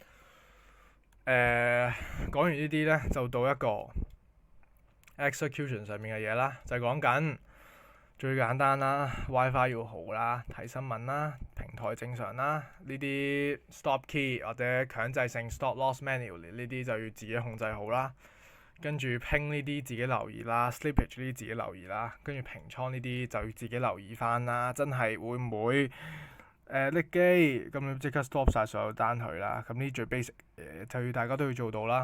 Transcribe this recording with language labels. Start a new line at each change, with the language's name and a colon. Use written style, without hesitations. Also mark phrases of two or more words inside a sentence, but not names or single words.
Cantonese: 講完呢啲呢，就到一個 execution 上面嘅嘢啦，就係講緊最簡單啦 ，WiFi 要好啦，睇新聞啦，平台正常啦，呢啲
English: stop key
Cantonese: 或者強制性
English: stop loss manually
Cantonese: 呢啲就要自己控制好啦，跟住 ping 呢啲自己留意啦 ，slippage 呢啲自己留意啦，跟住平倉呢啲就要自己留意翻啦，真係會唔會？拎機咁你即刻 stop 晒所有單佢啦，咁呢最 basic 就要大家都要做到啦。